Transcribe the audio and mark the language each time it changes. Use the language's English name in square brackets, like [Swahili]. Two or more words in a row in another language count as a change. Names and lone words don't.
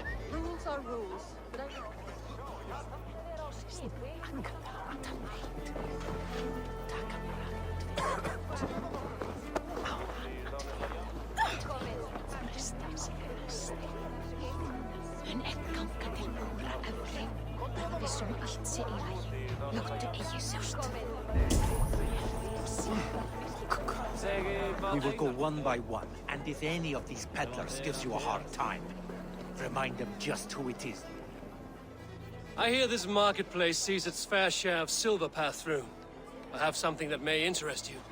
[English] Rules are rules, but I... [Icelandic] Mun ekki ganga til búra efri. Bara vissum allt sé í lagi. Láttu eigi sjást. [English] We will go one by one, and if any of these peddlers gives you a hard time, remind them just who it is. I hear this marketplace sees its fair share of silver pass through. I have something that may interest you.